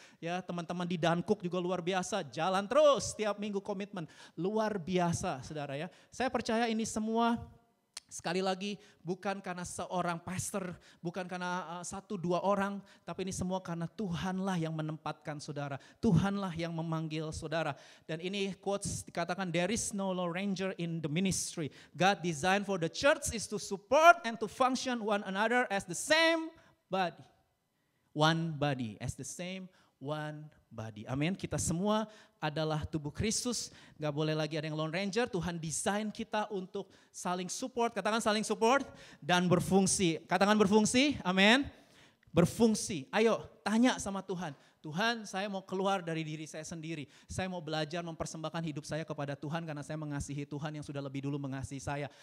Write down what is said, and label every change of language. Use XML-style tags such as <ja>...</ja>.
<id>Ya, teman-teman di Dankuk juga luar biasa, jalan terus tiap minggu komitmen luar biasa saudara ya. Saya percaya ini semua Sekali lagi, bukan karena seorang pastor, bukan karena 1-2 orang, tapi ini semua karena Tuhanlah yang menempatkan saudara. Tuhanlah yang memanggil saudara. Dan ini quotes dikatakan,</id> <en>there is no lone ranger in the ministry. God designed for the church is to support and to function one another as the same body. One body, as the same one body.</en> <id>Amin. Kita semua adalah tubuh Kristus. Gak boleh lagi ada yang lone ranger. Tuhan desain kita untuk saling support. Katakan saling support dan berfungsi. Katakan berfungsi. Amin. Berfungsi. Ayo tanya sama Tuhan. Tuhan, saya mau keluar dari diri saya sendiri. Saya mau belajar mempersembahkan hidup saya kepada Tuhan karena saya mengasihi Tuhan yang sudah lebih dulu mengasihi saya.</id>